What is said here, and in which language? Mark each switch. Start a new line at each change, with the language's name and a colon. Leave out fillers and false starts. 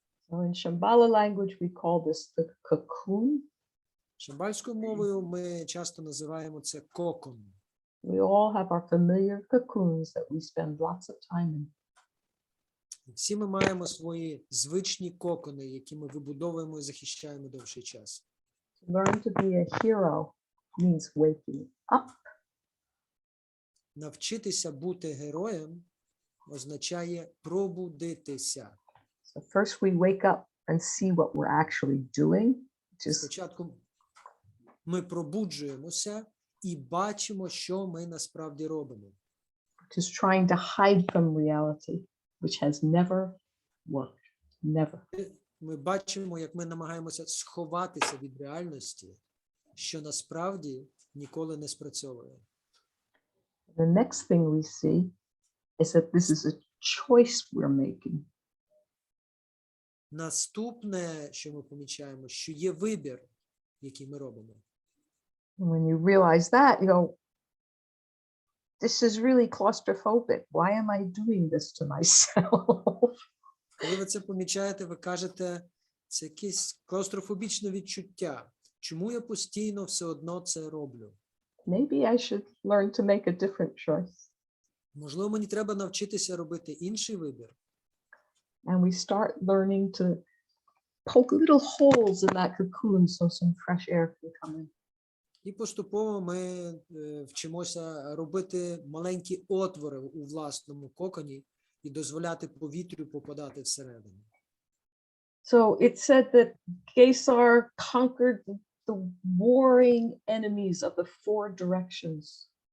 English: So in Shambhala language, we call this the cocoon.
Ukrainian: Шамбальською мовою ми часто називаємо це кокон.
English: We all have our familiar cocoons that we spend lots of time in.
Ukrainian: Всі ми маємо свої звичні кокони, які ми вибудовуємо і захищаємо довший час.
English: Learn to be a hero means waking up.
Ukrainian: Навчитися бути героєм означає пробудитися.
English: So first we wake up and see what we're actually doing, which is
Ukrainian: Спочатку ми пробуджуємося і бачимо, що ми насправді робимо.
English: trying to hide from reality, which has never worked. Never.
Ukrainian: Ми бачимо, як ми намагаємося сховатися від реальності, що насправді ніколи не спрацьовує.
English: The next thing we see is that this is a choice we're making.
Ukrainian: Наступне, що ми помічаємо, що є вибір, який ми робимо.
English: And when you realize that, you go, this is really claustrophobic. Why am I doing this to myself?
Ukrainian: Коли ви це помічаєте, ви кажете, це якесь клаустрофобічне відчуття. Чому я постійно все одно це роблю?
English: Maybe I should learn to make a different choice.
Ukrainian: Можливо, мені треба навчитися робити інший вибір.
English: And we start learning to poke little holes in that cocoon so some fresh air can come in.
Ukrainian: І поступово ми вчимося робити маленькі отвори у власному коконі і дозволяти повітрю попадати всередину.
English: So it said that Gесar conquered the warring enemies of the four directions.